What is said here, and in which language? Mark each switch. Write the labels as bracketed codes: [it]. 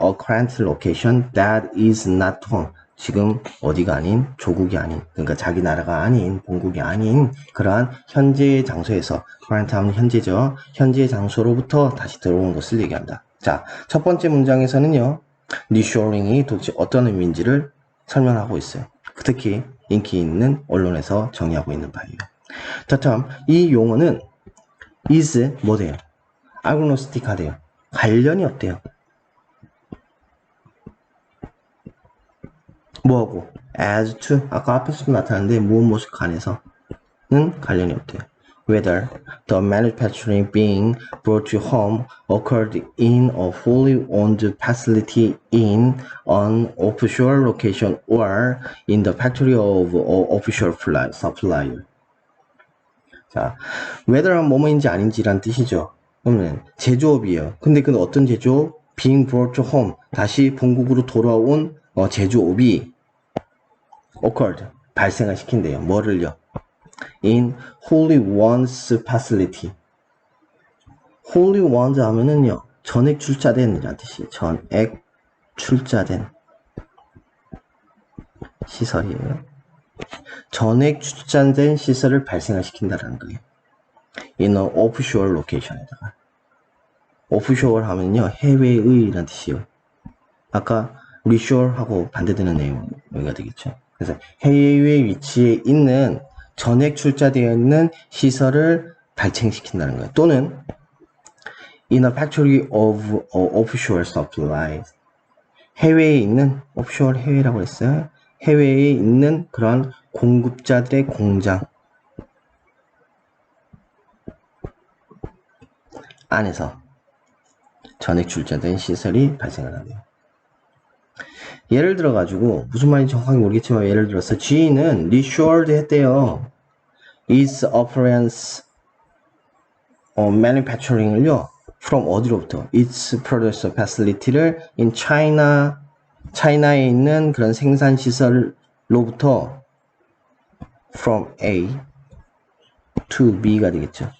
[en] A current location that is not home. [ko] 지금 어디가 아닌, 조국이 아닌, 그러니까 자기 나라가 아닌, 본국이 아닌 그러한 현재의 장소에서, current 하면 현재죠. 현재의 장소로부터 다시 들어오는 것을 얘기한다. 자, 첫 번째 문장에서는요, reshoring이 도대체 어떤 의미인지를 설명하고 있어요. 특히 인기 있는 언론에서 정의하고 있는 바예요. 자, 참, 이 용어는 is 뭐돼요? agnostic하대요. 관련이 없대요. 뭐하고? as to, 아까 앞에서도 나타났는데 무엇 간에서는 관련이 없대요. [en] Whether the manufacturing being brought to home occurred in a wholly owned facility in an offshore location or in the factory of an offshore supplier. [ko] 자, whether은 뭐뭐인지 아닌지란 뜻이죠. 그러면 제조업이에요. 근데 그 어떤 제조업? [en] being brought to home, [ko] 다시 본국으로 돌아온 제조업이 [en] occurred, [ko] 발생을 시킨대요. 뭐를요? [en] in wholly owned facility. [ko] wholly owned 하면은요, 전액 출자된이라는 뜻이에요. 전액 출자된 시설이에요. 전액 출자된 시설을 발생을 시킨다라는 거예요. [en] in an offshore location에다가. [ko] offshore 하면요, 해외의라는 뜻이에요. 아까 reshore하고 반대되는 내용이 되겠죠. 그래서 해외 위치에 있는 전액 출자되어 있는 시설을 발생시킨다는 거예요. 또는 [en] in a factory of offshore supplies. [ko] 해외에 있는 offshore 해외라고 했어요. 해외에 있는 그런 공급자들의 공장 안에서 전액 출자된 시설이 발생을 하네요. 예를 들어 가지고 무슨 말인지 정확하게 모르겠지만 예를 들어서 G는 reshored 했대요. [en] Its appliance manufacturing을요. [ko] from 어디로부터? [en] Its production facility를 in China에 [ko] 있는 그런 생산 시설로부터 [en] from A to B가 [ko] 되겠죠.